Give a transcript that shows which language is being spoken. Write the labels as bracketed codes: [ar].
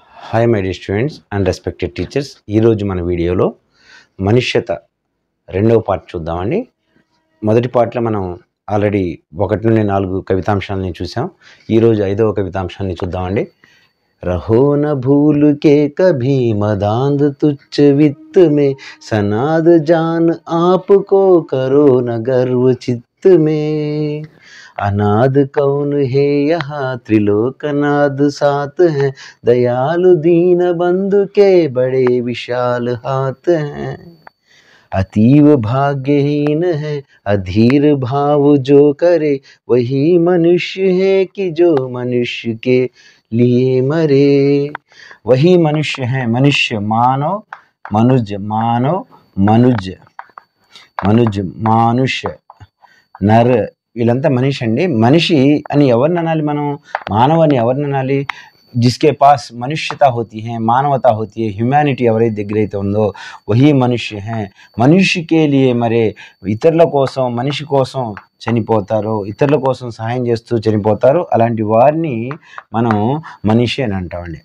[te] Hi my dear students and respected teachers. ఈరోజు మన వీడియోలో మనుష్యత రెండవ పార్ట్ చూద్దామండి. మొదటి పార్ట్లో మనం ఆల్రెడీ 1 నుండి 4 కవితాంశాలని చూసాం. ఈరోజు 5వ కవితాంశాన్ని చూద్దామండి. [hi] रहो न भूल के कभी मदांध तुच्छ वित्त में, सनाद जान आपको करो न गर्व चित्त में. अनाद कौन है यहाँ त्रिलोकनाद साथ हैं, दयालु दीन बंधु के बड़े विशाल हाथ हैं. अतीव भाग्यहीन है अधीर भाव जो करे, वही मनुष्य है कि जो मनुष्य के लिए मरे. वही मनुष्य है, मनुष्य मानव मनुज मानव मनुज मनुज मानुष्य [te] నర్ వీళ్ళంతా మనిషి అండి. మనిషి అని ఎవరిని అనాలి? మనం మానవ అని ఎవరిని అనాలి? [hi] जिसके पास मनुष्यता होती है, [te] मानवता होती है, హ్యూమానిటీ ఎవరైతే దగ్గర అయితే ఉందో వహీ మనుష్య హే. మనుష్యకే లియే మరే. ఇతరుల కోసం, మనిషి కోసం చనిపోతారు, ఇతరుల కోసం సహాయం చేస్తూ చనిపోతారు. అలాంటి వారిని మనం మనిషి అని అంటామండి.